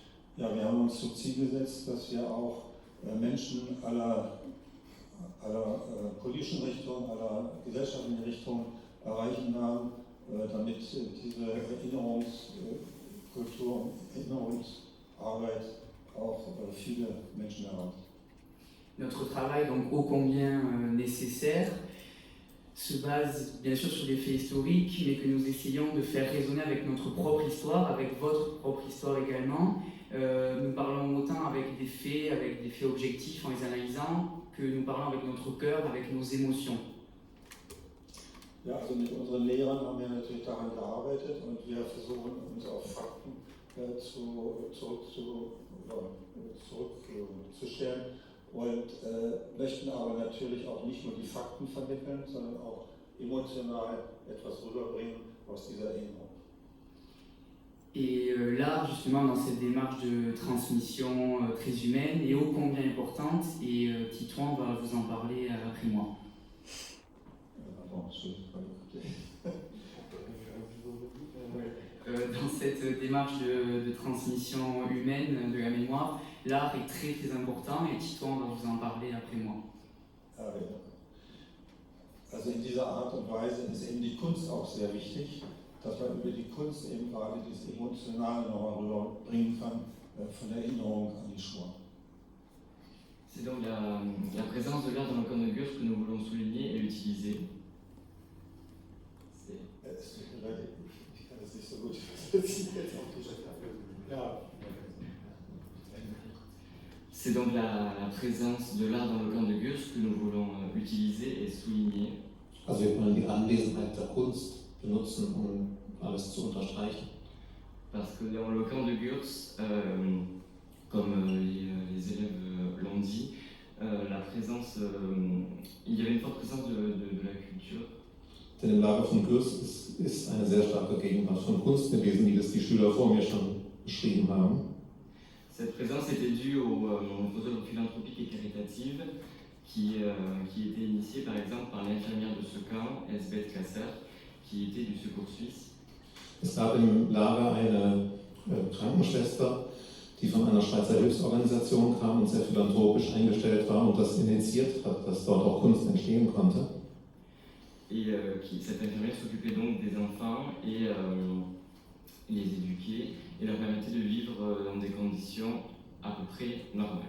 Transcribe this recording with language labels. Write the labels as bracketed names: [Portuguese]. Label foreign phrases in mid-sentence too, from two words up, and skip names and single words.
[German] Ja, wir haben uns zum Ziel gesetzt, dass wir auch Menschen aller politischen Richtungen, aller gesellschaftlichen Richtungen erreichen haben, damit diese Erinnerungskultur, Erinnerungsarbeit auch viele Menschen erreicht. [French] Notre travail, donc ô combien nécessaire, se base bien sûr sur des faits historiques, mais que nous essayons de faire résonner avec notre propre histoire, avec votre propre histoire également. Nous parlons autant avec des faits objectifs en les analysant, que nous parlons avec notre cœur, avec nos émotions. [German] Ja, also mit unseren Lehrern haben wir natürlich daran gearbeitet und wir versuchen uns auf Fakten zurückzustellen und möchten aber natürlich auch nicht nur die Fakten vermitteln, sondern auch emotional etwas rüberbringen aus dieser Erinnerung. [French] Et là, justement, dans cette démarche de transmission très humaine et ô combien importante, et Titouan va vous en parler après moi. Dans cette démarche de transmission humaine de la mémoire, l'art est très très important et Titouan va vous en parler après moi. [German] Also in dieser Art und Weise ist eben die Kunst auch sehr wichtig, dass man über die Kunst eben gerade dieses Emotionale nochmal rüberbringen kann, von der Erinnerung an die Shoah. [French] C'est donc la présence de l'art dans le camp de Gurs que nous voulons souligner et utiliser. [German] Ich kann das nicht so gut übersetzen. [French] C'est donc la présence de l'art dans le camp de Gurs que nous voulons utiliser et souligner. [German] Also wir wollen die Anwesenheit der Kunst benutzen, um alles zu unterstreichen. [French] Parce que dans le camp de Gurs, comme les élèves l'ont dit, la présence, il y avait une forte présence de la culture. [German] Denn im Lager von Gurs ist eine sehr starke Gegenwart von Kunst gewesen, wie das die Schüler vor mir schon beschrieben haben. [French] Cette présence était due aux œuvres philanthropiques et caritatives qui étaient initiées par exemple par l'infirmière de ce camp, Elsbeth Kasser, qui était du Secours Suisse. [German] Es gab im Lager eine Krankenschwester, die von einer Schweizer Hilfsorganisation kam und sehr philanthropisch eingestellt war und das initiiert hat, dass dort auch Kunst entstehen konnte. [French] Et cette infirmière s'occupait donc des enfants et les éduquait et leur permettait de vivre dans des conditions à peu près normales.